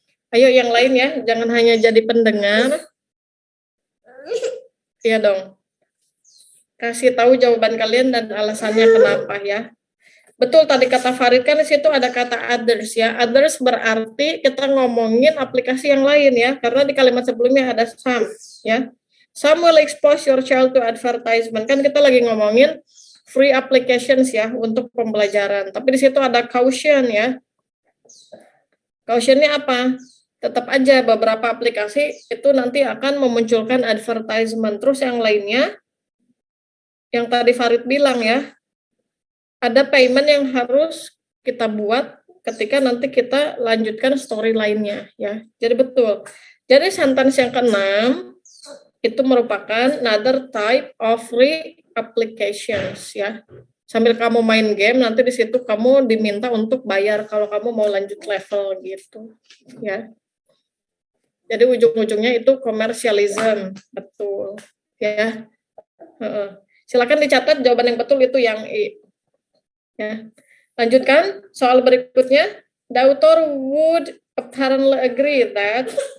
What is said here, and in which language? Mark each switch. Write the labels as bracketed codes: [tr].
[id] Ayo yang lain ya, jangan hanya jadi pendengar. Iya dong. Kasih tahu jawaban kalian dan alasannya kenapa ya. Betul tadi kata Farid kan di situ ada kata others ya. Others berarti kita ngomongin aplikasi yang lain ya. Karena di kalimat sebelumnya ada some ya. [en] Some will expose your child to advertisement. [id] Kan kita lagi ngomongin free applications ya untuk pembelajaran. Tapi di situ ada caution ya. Cautionnya apa? Tetap aja beberapa aplikasi itu nanti akan memunculkan advertisement. Terus yang lainnya, yang tadi Farid bilang ya, ada payment yang harus kita buat ketika nanti kita lanjutkan story lainnya ya. Jadi betul. Jadi sentence yang keenam itu merupakan [en] another type of free applications [id] ya. Sambil kamu main game nanti di situ kamu diminta untuk bayar kalau kamu mau lanjut level gitu ya. Jadi ujung-ujungnya itu commercialism, betul ya. Silakan dicatat jawaban yang betul itu yang I. Ya. Lanjutkan soal berikutnya. [en] The author would apparently agree that.